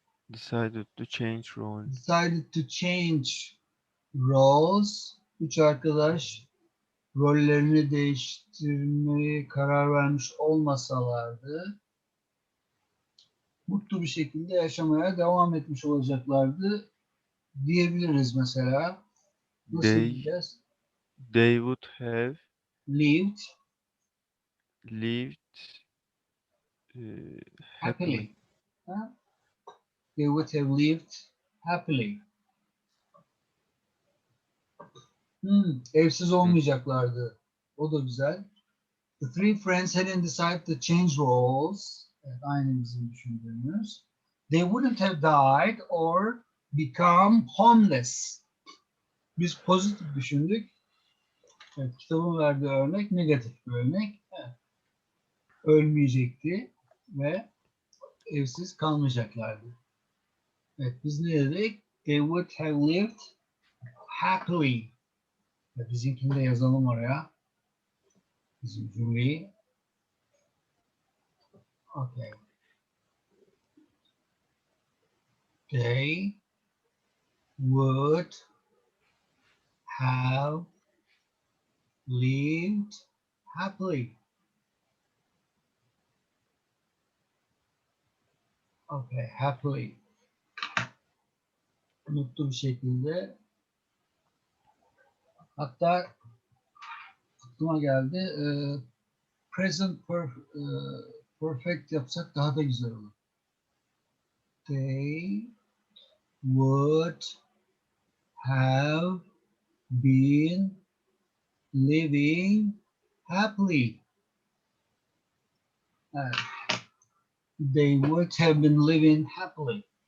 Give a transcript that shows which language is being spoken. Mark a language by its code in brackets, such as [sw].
[en] Decided to change roles. decided to change roles. [tr] Üç arkadaş rollerini değiştirmeye karar vermiş olmasalardı mutlu bir şekilde yaşamaya devam etmiş olacaklardı diyebiliriz mesela. Nasıl [en] They [tr] diyeceğiz? [en] would have Lived lived happily. happily. Ha? They would have lived happily. [tr] Evsiz olmayacaklardı. O da güzel. [en] The three friends hadn't decided to change roles. [tr] Evet, aynı bizim düşündüğümüz. [en] They wouldn't have died or become homeless. [tr] Biz pozitif düşündük. Evet, kitabın verdiği örnek negatif bir örnek. Evet, ölmeyecekti ve evsiz kalmayacaklardı. Evet, biz ne dedik? [en] They would have lived happily. [tr] Evet, bizimkini de yazalım oraya. Bizim cümleyi. [en] Okay. They would have lived happily. Okay, happily. [tr] Mutlu bir şekilde. Hatta aklıma geldi. Present perfect yapsak daha da güzel olur. [en] They would have been living happily. [tr] Evet. [en] They would have been living happily.